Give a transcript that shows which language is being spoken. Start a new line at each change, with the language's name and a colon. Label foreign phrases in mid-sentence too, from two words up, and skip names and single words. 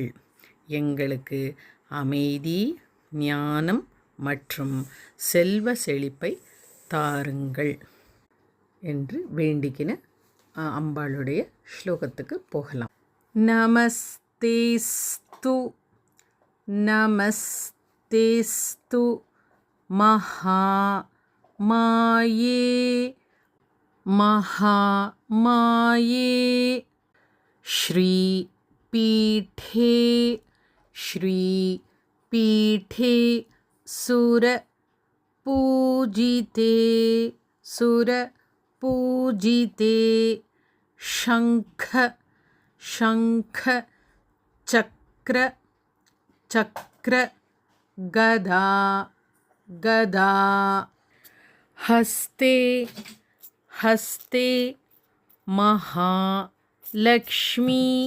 Tamil: எங்களுக்கு அமைதி, ஞானம் மற்றும் செல்வ செழிப்பை தாருங்கள் என்று வேண்டிக்கின அம்பாளுடைய ஸ்லோகத்துக்கு போகலாம்.
Sanskrit: नमस्तेऽस्तु नमस्तेऽस्तु महा माये महामाये श्रीपीठे श्रीपीठे सुरपूजिते सुरपूजिते शंख शंख चक्र चक्र गदा गदा हस्ते हस्ते महालक्ष्मी